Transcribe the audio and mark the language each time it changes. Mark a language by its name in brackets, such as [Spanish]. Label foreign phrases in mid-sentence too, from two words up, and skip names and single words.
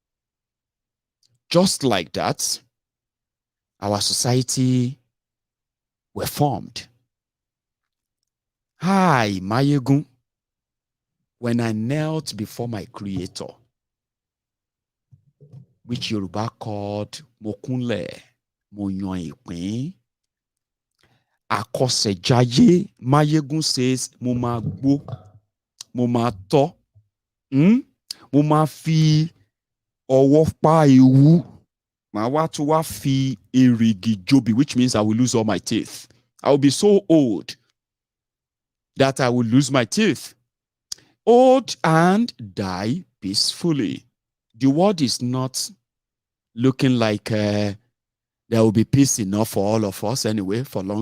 [English] Just like that, our society were formed. Hi, Mayegun. When I knelt before my Creator, which Yoruba called [Yoruba] Mokunle, Moyon Ipin, Akosejaye, [English] Mayegun says, [Yoruba] Mo ma gbo, mo ma to, mo ma fi ọwọ́ pa ewu, ma wa to wa fi erigi jobi, [English] which means I will lose all my teeth. I will be so old that I will lose my teeth. Old and die peacefully. The world is not looking like there will be peace enough for all of us anyway, for long.